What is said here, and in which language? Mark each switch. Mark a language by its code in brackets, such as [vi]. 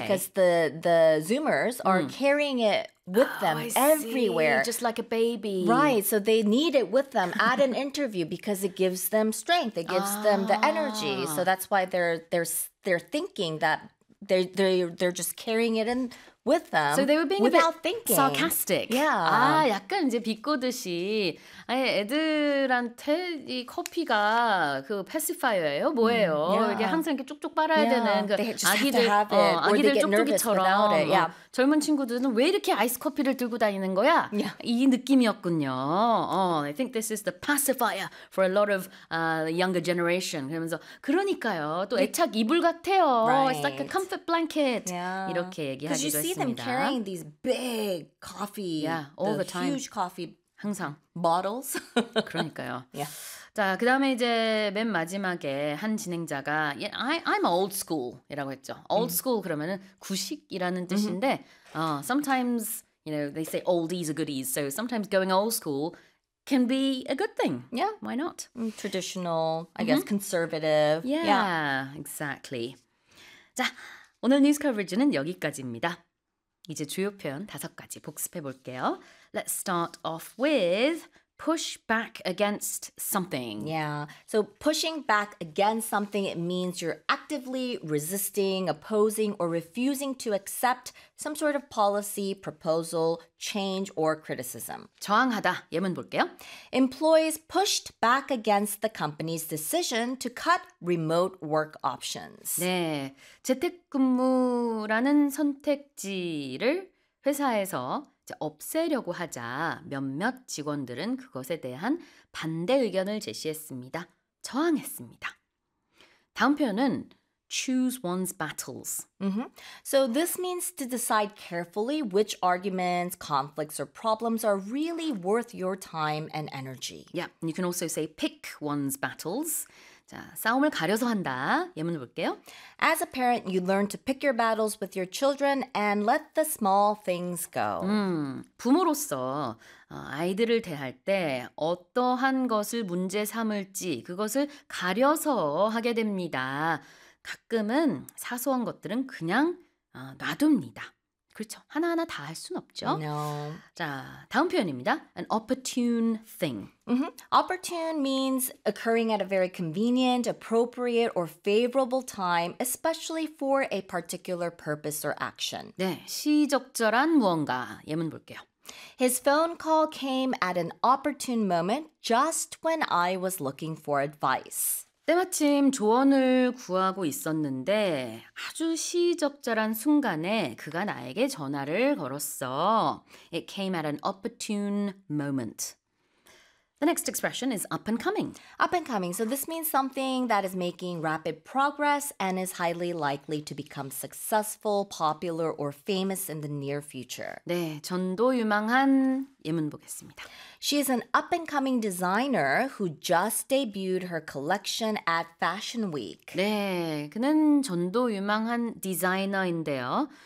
[en] Because the Zoomers are carrying it with them everywhere. See. Just like a baby. Right, so they need it with them at an interview because it gives them strength. It gives them the energy. So that's why they're thinking that they're just carrying it in with them. So they were being without a bit thinking. Sarcastic. Yeah. [ko] 아, 약간 이제 비꼬듯이 아니, 애들한테 이 커피가 그 패시파이어예요? 뭐예요? [en] Yeah. [ko] 이게 항상 이렇게 쪽쪽 빨아야 되는 그 아기들 아기들 쪽쪽이처럼 젊은 친구들은 왜 이렇게 아이스 커피를 들고 다니는 거야? [en] Yeah. [ko] 이 느낌이었군요. [en] I think this is the pacifier for a lot of younger generation. [ko] 그러면서 그러니까요. 또 애착 이불 같아요. [en] Right. It's like a comfort blanket. Yeah. [ko] 이렇게 얘기하기도 [en] You see them carrying these big coffee, all the time. Huge coffee [ko] 항상. [en] Bottles. [ko] 그러니까요. [en] Yeah. [ko] 자, 그 다음에 이제 맨 마지막에 한 진행자가 [en] I'm old school [ko] 이라고 했죠. [en] Old school [ko] 그러면은 구식이라는 뜻인데 [en] sometimes, you know, they say oldies are goodies. So sometimes going old school can be a good thing. Yeah. Why not? Traditional, I guess conservative. Yeah, exactly. [ko] 자, 오늘 뉴스 커버리지는 여기까지입니다. 이제 주요 표현 다섯 가지 복습해 볼게요. [en] Let's start off with push back against something. Yeah, so pushing back against something, it means you're actively resisting, opposing, or refusing to accept some sort of policy, proposal, change, or criticism. [ko] 저항하다, 예문 볼게요. [en] Employees pushed back against the company's decision to cut remote work options. [ko] 네, 재택근무라는 선택지를 회사에서 없애려고 하자 몇몇 직원들은 그것에 대한 반대 의견을 제시했습니다. 저항했습니다. 다음 표현은 [en] choose one's battles. Mm-hmm. So this means to decide carefully which arguments, conflicts, or problems are really worth your time and energy. Yep, and you can also say pick one's battles. [ko] 자, 싸움을 가려서 한다. 예문 볼게요. [en] As a parent, you learn to pick your battles with your children and let the small things go. [ko] 부모로서 아이들을 대할 때 어떠한 것을 문제 삼을지 그것을 가려서 하게 됩니다. 가끔은 사소한 것들은 그냥 놔둡니다. 그렇죠. 하나하나 다 할 순 없죠. [en] No. [ko] 자, 다음 표현입니다. An opportune thing. [en] Mm-hmm. Opportune means occurring at a very convenient, appropriate, or favorable time, especially for a particular purpose or action. [ko] 네, 시적절한 무언가. 예문 볼게요. [en] His phone call came at an opportune moment, just when I was looking for advice. [ko] 때마침 조언을 구하고 있었는데 아주 시적절한 순간에 그가 나에게 전화를 걸었어. [en] It came at an opportune moment. The next expression is up and coming. Up and coming. So this means something that is making rapid progress and is highly likely to become successful, popular, or famous in the near future. [ko] 네, 전도유망한 예문 보겠습니다. [en] She is an up-and-coming designer who just debuted her collection at Fashion Week. [ko] 네, 그는 전도유망한 디자이너인데요.